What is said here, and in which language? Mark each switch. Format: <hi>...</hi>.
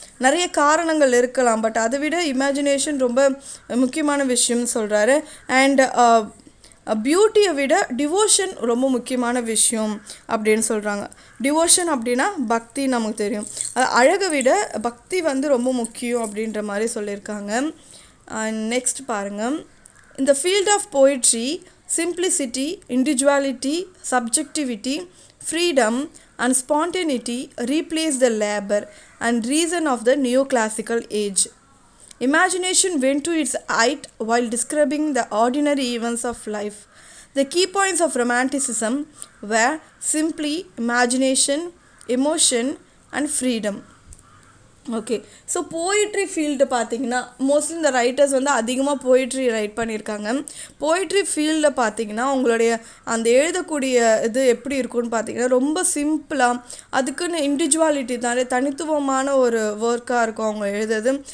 <ta>நிறைய காரணங்கள் இருக்கலாம், பட் அதை விட இமேஜினேஷன் ரொம்ப முக்கியமான விஷயம்னு சொல்கிறாரு. அண்ட் பியூட்டியை விட டிவோஷன் ரொம்ப முக்கியமான விஷயம் அப்படின்னு சொல்கிறாங்க. டிவோஷன் அப்படின்னா பக்தி, நமக்கு தெரியும். அழகை விட பக்தி வந்து ரொம்ப முக்கியம் அப்படின்ற மாதிரி சொல்லியிருக்காங்க. நெக்ஸ்ட் பாருங்கள், இந்த</ta> <en>Field of poetry simplicity, individuality, subjectivity, freedom and spontaneity replace the labor and reason of the neoclassical age. Imagination went to its height while describing the ordinary events of life. The key points of romanticism were simply imagination, emotion and freedom.</en> <ta>Okay, so poetry field பார்த்திங்கன்னா mostly இந்த writers வந்து அதிகமாக poetry right பண்ணியிருக்காங்க. Poetry ஃபீல்டில் பார்த்திங்கன்னா அவங்களுடைய அந்த எழுதக்கூடிய இது எப்படி இருக்குன்னு பார்த்திங்கன்னா ரொம்ப சிம்பிளாக, அதுக்குன்னு இண்டிவிஜுவாலிட்டி நிறைய தனித்துவமான ஒரு ஒர்க்காக இருக்கும் அவங்க எழுதுறது.</ta>